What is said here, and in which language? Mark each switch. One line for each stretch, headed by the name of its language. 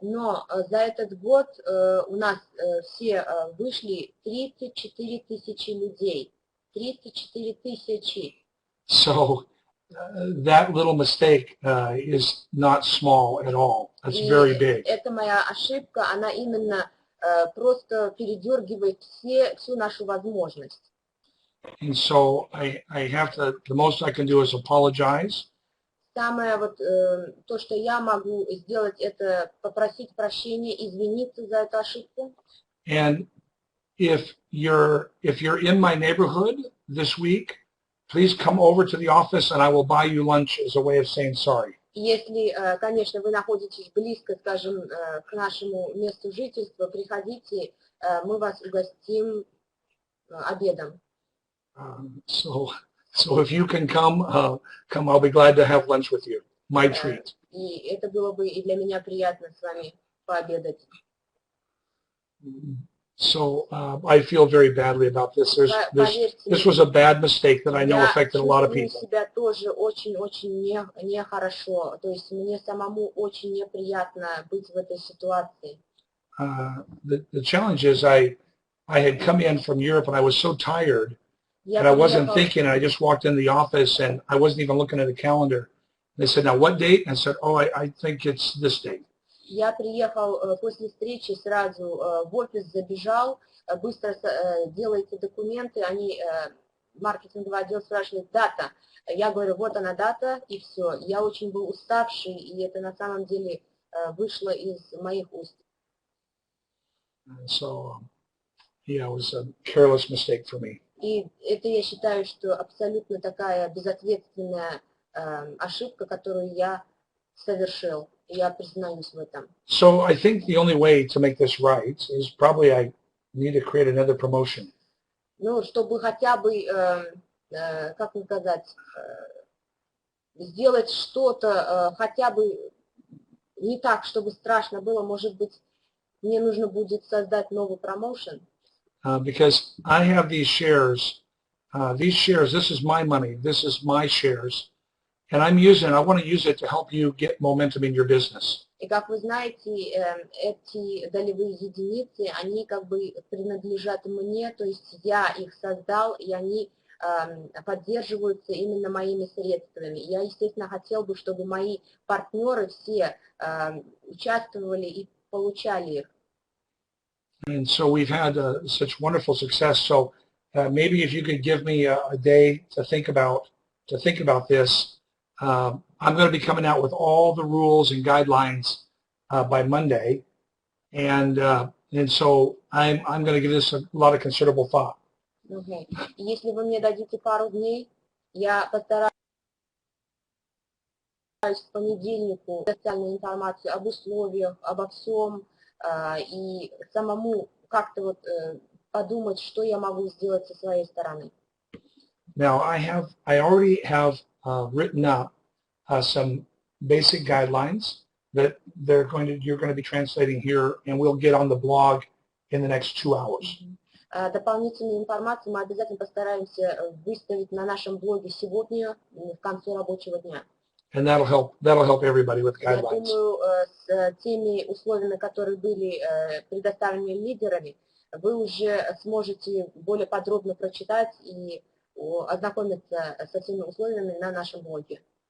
Russian: Но за этот год у нас все вышли 34 тысячи людей. 34 тысячи.
English: So that little mistake is not small at all. That's very big.
Russian: Это моя ошибка, она именно просто передергивает всю нашу возможность.
English: And so I have to, the most I can do is apologize.
Russian: Самое вот то, что я могу сделать, это попросить прощения, извиниться за эту ошибку.
English: And if you're in my neighborhood this week, please come over to the office and I will buy you lunch as a way of saying sorry.
Russian: Если, конечно, вы находитесь близко, скажем, к нашему месту жительства, приходите, мы вас угостим обедом.
English: So So if you can come, I'll be glad to have lunch with you. My treat.
Russian: И это было бы и для меня приятно с вами пообедать.
English: So I feel very badly about this. This was a bad mistake that I know affected a lot of people.
Russian: Я чувствую себя тоже очень-очень нехорошо. То есть мне самому очень неприятно быть в этой ситуации.
English: The challenge is I had come in from Europe and I was so tired that I wasn't thinking. I just walked in the office and I wasn't even looking at the calendar. They said, "Now what date?" And I said, "Oh, I think it's this date."
Russian: Я приехал после встречи сразу в офис, забежал, быстро делайте документы, они, маркетинговый отдел спрашивает, дата. Я говорю, вот она дата, и все. Я очень был уставший, и это на самом деле вышло из моих уст.
English: So, yeah, it was a careless mistake for me.
Russian: И это я считаю, что абсолютно такая безответственная ошибка, которую я совершил. Я признаюсь в этом.
English: So I think the only way to make this right is probably I need to create another promotion.
Russian: Ну, чтобы хотя бы, как сказать, сделать что-то хотя бы не так, чтобы страшно было, может быть, мне нужно будет создать новый промоушен.
English: Because I have these shares, this is my money, this is my shares. And I want to use it to help you get momentum in your business.
Russian: И как вы знаете, эти долевые единицы, они как бы принадлежат мне, то есть я их создал, и они поддерживаются именно моими средствами. Я, естественно, хотел бы, чтобы мои партнеры все участвовали и получали их.
English: And so we've had such wonderful success. So maybe if you could give me a day to think about this. I'm going to be coming out with all the rules and guidelines by Monday, and so I'm going to give this a lot of considerable thought. Okay.
Russian: Если вы мне дадите пару дней, я постараюсь к понедельнику специальную информацию об условиях, обо всем, и самому как-то вот подумать, что я могу сделать со своей стороны.
English: Now I already have written up some basic guidelines that you're going to be translating here, and we'll get on the blog in the next 2 hours.
Russian: Дополнительную информацию мы обязательно постараемся выставить на нашем блоге сегодня в конце рабочего дня.
English: And that'll help everybody with guidelines.
Russian: Я думаю, с теми условиями, которые были предоставлены лидерами, вы уже сможете более подробно прочитать и ознакомиться со всеми условиями на нашем блоге.